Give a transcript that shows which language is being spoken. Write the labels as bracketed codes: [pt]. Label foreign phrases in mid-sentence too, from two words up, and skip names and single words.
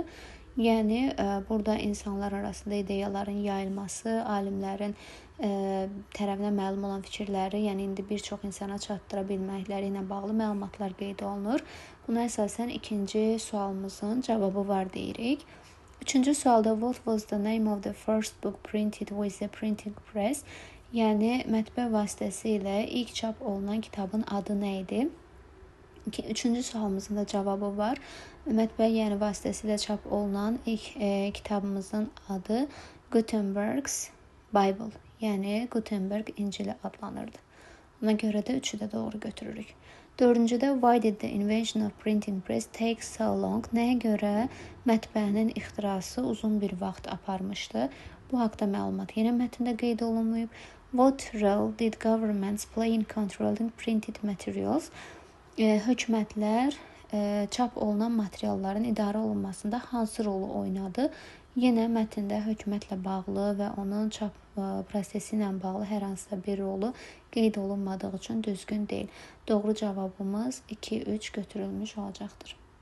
[az] Yəni, burada insanlar arasında ideyaların yayılması, alimlərin tərəfinə məlum olan fikirləri, yəni indi bir çox insana çatdıra bilməkləri ilə bağlı məlumatlar qeyd olunur. Buna əsasən ikinci sualımızın cavabı var deyirik. Üçüncü sualda [en] what was the name of the first book printed with the printing press? [az] Yəni, mətbə vasitəsilə ilk çap olunan kitabın adı nə idi? Üçüncü sualımızın da cavabı var. Mətbə yəni vasitəsilə çap olunan ilk kitabımızın adı [en] Gutenberg's Bible, [az] yəni Gutenberg İncili adlanırdı. Ona görə də üçü də doğru götürürük. Dördüncüdə [en] why did the invention of printing press take so long? [az] Nəyə görə mətbəənin ixtirası uzun bir vaxt aparmışdı? Bu haqda məlumat yenə mətndə qeyd olunmayıb. [en] What role did governments play in controlling printed materials? [az] Hökumətlər çap olunan materialların idarə olunmasında hansı rolu oynadı? Yenə mətndə hökumətlə bağlı və onun çap prosesi ilə bağlı hər hansısa bir rolu qeyd olunmadığı üçün düzgün deyil. Doğru cavabımız 2-3 götürülmüş olacaqdır.